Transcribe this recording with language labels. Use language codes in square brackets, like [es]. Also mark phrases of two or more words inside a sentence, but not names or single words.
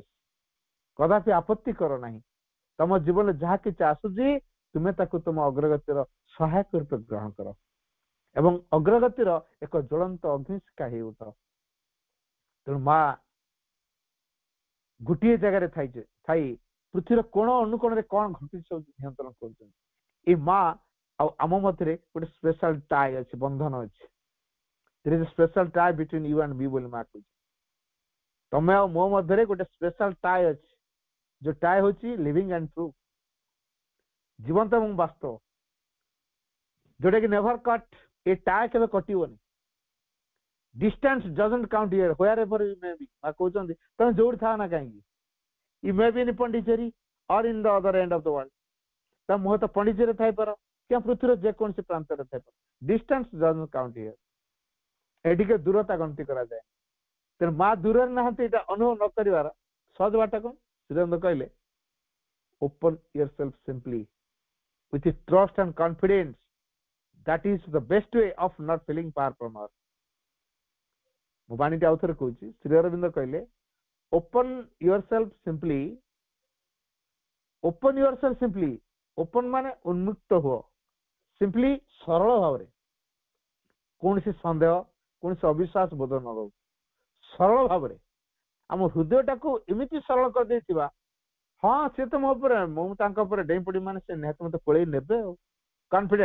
[or] କଦାପି ଆପତ୍ତି କର ନାହିଁ, ତମ ଜୀବନରେ ଯାହା କିଛି ଆସୁଛି ତୁମେ ତାକୁ ତୁମ ଅଗ୍ରଗତିର ସହାୟକ ରୂପେ ଗ୍ରହଣ କର ଏବଂ ଅଗ୍ରଗତିର ଏକ ଜ୍ୱଳନ୍ତ ଅଗ୍ନିଶିଖା ହେଇ ଉଠ। ତେଣୁ ମା ଗୋଟିଏ ଜାଗାରେ ଥାଇ ପୃଥିବୀର କୋଣ ଅନୁକୋଣରେ କଣ ଘଟୁଛି ସବୁ ନିୟନ୍ତ୍ରଣ କରୁଛନ୍ତି। ଏଇ ମା ଆଉ ଆମ ମଧ୍ୟରେ ଗୋଟେ [en] special tie [or] ଅଛି, ବନ୍ଧନ ଅଛି। [en] there is a special tie between you and me [or] ବୋଲି ମା କହୁଛି। ତମେ ଆଉ ମୋ ମଧ୍ୟରେ ଗୋଟେ [en] special tie [or] ଅଛି, ଯୋଉ ଟାଏ ହଉଛି [en] living and true, [or] ଜୀବନ୍ତ ଏବଂ ବାସ୍ତବ, ଯୋଉଟା କି [en] never cut. [or] ଏ ଟାଏ କେବେ କଟିବନି। [en] distance doesn't count here wherever you may be [or] ମା କହୁଛନ୍ତି ତମେ ଯୋଉଠି ଥାଅ ନା କାହିଁକି [en] you may be in Pondicherry or in the other end of the world [or] ତା ମୁହଁ ତ ପଣ୍ଡିଚେରୀରେ ଥାଇପାର କିମ୍ବା ପୃଥିବୀର ଯେକୌଣସି ପ୍ରାନ୍ତରେ ଥାଇପାର [en] distance doesn't count here [or] ଏଠିକେ ଦୂରତା ଗଣତି କରାଯାଏ ତେଣୁ ମା ଦୂରରେ ନାହାନ୍ତି ଏଇଟା ଅନୁଭବ ନ କରିବାର ସହଜ ବାଟ କଣ ଶ୍ରୀରାମ କହିଲେ [en] open yourself simply with trust and confidence that is the best way of not feeling far from her [or] ମୁଁ ବାଣୀଟି ଆଉ ଥରେ କହୁଛି ଶ୍ରୀ ଅରବିନ୍ଦ କହିଲେ [en] open yourself simply [or] open ମାନେ ଉନ୍ମୁକ୍ତ ହୁଅ simply ସରଳ ଭାବରେ କୌଣସି ସନ୍ଦେହ କୌଣସି ଅବିଶ୍ୱାସ ବୋଧ ନ ରହୁ ସରଳ ଭାବରେ ଆମ ହୃଦୟଟାକୁ ଏମିତି ସରଳ କରିଦେଇଥିବା ହଁ ସେ ତ ମୋ ଉପରେ ମୁଁ ତାଙ୍କ ଉପରେ ଡେଇଁ ପଡିବି ମାନେ ସେ ନିହାତି ମତେ କୋଳେଇ ନେବେ ଆଉ କନଫିଡେଣ୍ଟ